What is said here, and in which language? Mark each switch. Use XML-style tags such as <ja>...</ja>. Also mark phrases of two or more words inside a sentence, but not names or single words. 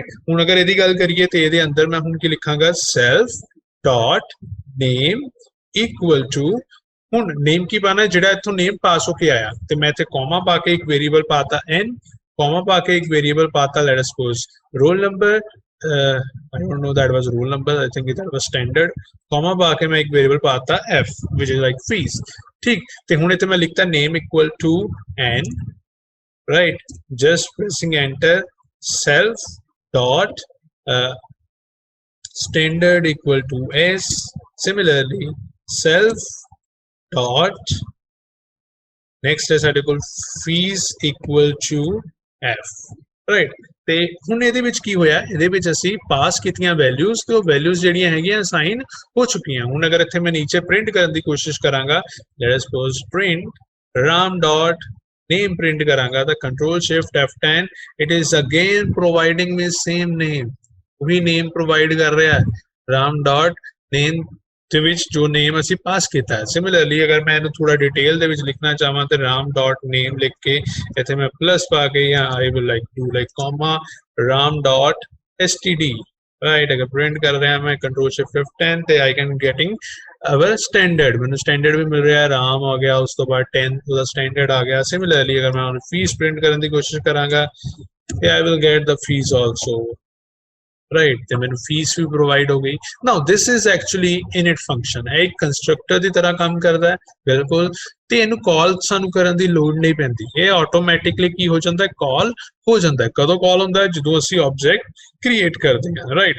<pa>ਹੁਣ ਅਗਰ ਇਹਦੀ ਗੱਲ ਕਰੀਏ ਤੇ ਇਹਦੇ ਅੰਦਰ ਮੈਂ ਹੁਣ ਕੀ ਲਿਖਾਂਗਾ,</pa> <en>self dot name equal to,</en> <pa>ਹੁਣ ਨੇਮ ਕੀ ਪਾਣਾ, ਜਿਹੜਾ ਇੱਥੋਂ ਨੇਮ ਪਾਸ ਹੋ ਕੇ ਆਇਆ, ਤੇ ਮੈਂ ਇੱਥੇ ਕੋਮਾ ਪਾ ਕੇ ਇੱਕ ਵੇਰੀਏਬਲ ਪਾਤਾ n, ਕੋਮਾ ਪਾ ਕੇ ਇੱਕ ਵੇਰੀਏਬਲ ਪਾਤਾ</pa> <en>let us suppose roll number, I don't know that was roll number, I think that was standard, comma</en> <pa>ਪਾ ਕੇ ਮੈਂ ਇੱਕ ਵੇਰੀਏਬਲ ਪਾਤਾ</pa> <en>f which is like fees,</en> <pa>ਠੀਕ। ਤੇ ਹੁਣ ਇੱਥੇ ਮੈਂ ਲਿਖਤਾ</pa> <en>name equal to n, right, just pressing enter, self dot standard equal to s, Similarly, self dot next</en> <pa>ਹੈ ਸਾਡੇ ਕੋਲ</pa> <en>fees equal to f, right?</en> <pa>ਤੇ ਹੁਣ ਇਹਦੇ ਵਿੱਚ ਕੀ ਹੋਇਆ, ਇਹਦੇ ਵਿੱਚ ਅਸੀਂ ਪਾਸ ਕੀਤੀਆਂ ਵੈਲਿਊਜ਼ ਤੇ ਉਹ ਵੈਲਿਊਜ਼ ਜਿਹੜੀਆਂ ਹੈਗੀਆਂ ਅਸਾਈਨ ਹੋ ਚੁੱਕੀਆਂ। ਹੁਣ ਅਗਰ ਇੱਥੇ ਮੈਂ ਨੀਚੇ ਪ੍ਰਿੰਟ ਕਰਨ ਦੀ ਕੋਸ਼ਿਸ਼ ਕਰਾਂਗਾ,</pa> <en>let us suppose print ram dot name print</en> <pa>ਕਰਾਂਗਾ ਤਾਂ</pa> <en>control shift f10, it is again providing me same name,</en> <pa>ਉਹੀ name provide ਕਰ ਰਿਹਾ</pa> <en>ram dot name</en> <pa>ਦੇ ਵਿੱਚ ਜੋ ਨੇਮ ਅਸੀਂ ਪਾਸ ਕੀਤਾ ਹੈ। ਸਿਮਿਲਰਲੀ ਅਗਰ ਮੈਂ ਇਹਨੂੰ ਥੋੜਾ ਡਿਟੇਲ ਦੇ ਵਿੱਚ ਲਿਖਣਾ ਚਾਹਾਂ ਤੇ</pa> <en>ram dot name</en> <pa>ਲਿਖ ਕੇ ਇੱਥੇ ਮੈਂ ਪਲੱਸ ਪਾ ਕੇ ਜਾਂ</pa> <en>I will like do like comma ram dot std, right?</en> <pa>ਅਗਰ ਪ੍ਰਿੰਟ ਕਰ ਰਿਹਾ ਮੈਂ</pa> <en>control shift f10</en> <pa>ਤੇ</pa> <en>I can getting our standard,</en> <pa>ਮੈਨੂੰ ਸਟੈਂਡਰਡ ਵੀ ਮਿਲ ਰਿਹਾ, ਰਾਮ ਆ ਗਿਆ, ਉਸ ਤੋਂ ਬਾਅਦ 10 ਉਹਦਾ ਸਟੈਂਡਰਡ ਆ ਗਿਆ। ਸਿਮਿਲਰਲੀ ਅਗਰ ਮੈਂ ਹੁਣ ਫੀਸ ਪ੍ਰਿੰਟ ਕਰਨ ਦੀ ਕੋਸ਼ਿਸ਼ ਕਰਾਂਗਾ ਤੇ</pa> <en>I will get the fees also, right?</en> <pa>ਤੇ ਮੈਨੂੰ ਫੀਸ ਵੀ ਪ੍ਰੋਵਾਈਡ ਹੋ ਗਈ।</pa> <en>now this is actually init function,</en> <pa>ਇਹ ਇੱਕ ਕੰਸਟਰਕਟਰ ਦੀ ਤਰ੍ਹਾਂ ਕੰਮ ਕਰਦਾ ਹੈ ਬਿਲਕੁਲ, ਤੇ ਇਹਨੂੰ ਕਾਲ ਸਾਨੂੰ ਕਰਨ ਦੀ ਲੋੜ ਨਹੀਂ ਪੈਂਦੀ, ਇਹ ਆਟੋਮੈਟਿਕਲੀ ਕੀ ਹੋ ਜਾਂਦਾ ਹੈ, ਕਾਲ ਹੋ ਜਾਂਦਾ ਹੈ। ਕਦੋਂ ਕਾਲ ਹੁੰਦਾ ਹੈ, ਜਦੋਂ ਅਸੀਂ</pa> <en>object create</en> <pa>ਕਰਦੇ ਹਾਂ, ਰਾਈਟ?</pa>